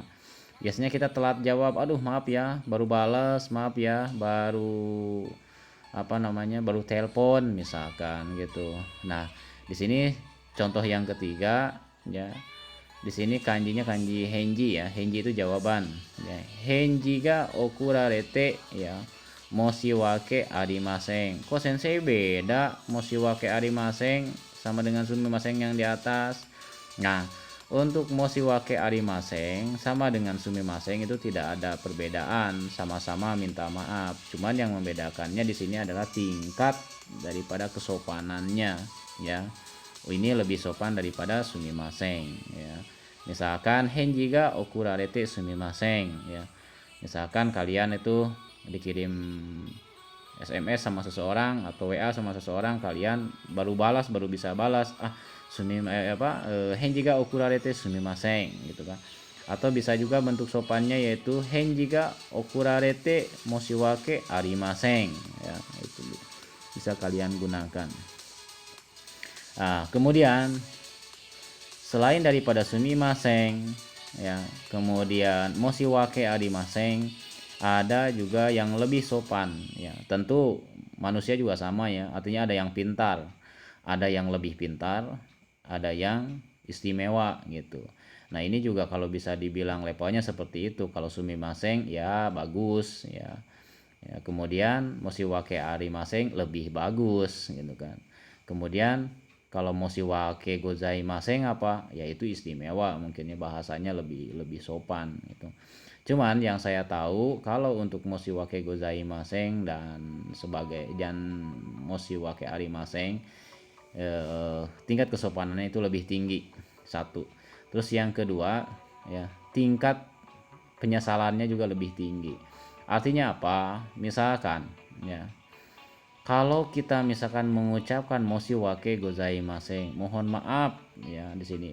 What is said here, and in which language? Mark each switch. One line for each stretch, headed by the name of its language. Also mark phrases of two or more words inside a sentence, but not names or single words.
Indonesian: Biasanya kita telat jawab, aduh maaf ya, baru balas, maaf ya, baru apa namanya, baru telepon misalkan gitu. Nah, di sini contoh yang ketiga ya. Di sini kanjinya kanji henji ya. Henji itu jawaban. Ya.
Japanese: 返事が遅れて ya. 申し訳ありません.
Indonesian: Kok sensei beda
Japanese: 申し訳ありません
Indonesian: sama dengan sumimasen yang di atas? Nah, Untuk
Japanese: 申し訳ありません
Indonesian: sama dengan sumimasen itu tidak ada perbedaan, sama-sama minta maaf. Cuman yang membedakannya di sini adalah tingkat daripada kesopanannya ya. Ini lebih sopan daripada sumimasen ya.
Japanese: Misalkan 返事が遅れてすみません ya.
Indonesian: Misalkan kalian itu dikirim SMS sama seseorang atau WA sama seseorang, kalian baru bisa balas
Japanese: 返事が遅れてすみません
Indonesian: gitu kan. Atau bisa juga bentuk sopannya yaitu
Japanese: 返事が遅れて申し訳ありません
Indonesian: ya, itu bisa kalian gunakan. Nah, kemudian selain daripada sumimasen ya, kemudian
Japanese: 申し訳ありません,
Indonesian: ada juga yang lebih sopan ya. Tentu manusia juga sama ya, artinya ada yang pintar, ada yang lebih pintar, ada yang istimewa gitu. Nah, ini juga kalau bisa dibilang levelnya seperti itu. Kalau sumimasen ya bagus ya. Ya, kemudian
Japanese: 申し訳ありません
Indonesian: lebih bagus gitu kan. Kemudian kalau
Japanese: 申し訳ございません
Indonesian: apa? Yaitu istimewa, mungkinnya bahasanya lebih sopan gitu. Cuman yang saya tahu kalau untuk
Japanese: 申し訳ございません
Indonesian: dan
Japanese: 申し訳ありません,
Indonesian: tingkat kesopanannya itu lebih tinggi. Satu. Terus yang kedua ya, tingkat penyesalannya juga lebih tinggi. Artinya apa? Misalkan ya, kalau kita misalkan mengucapkan
Japanese: 申し訳ございません,
Indonesian: mohon maaf ya di sini.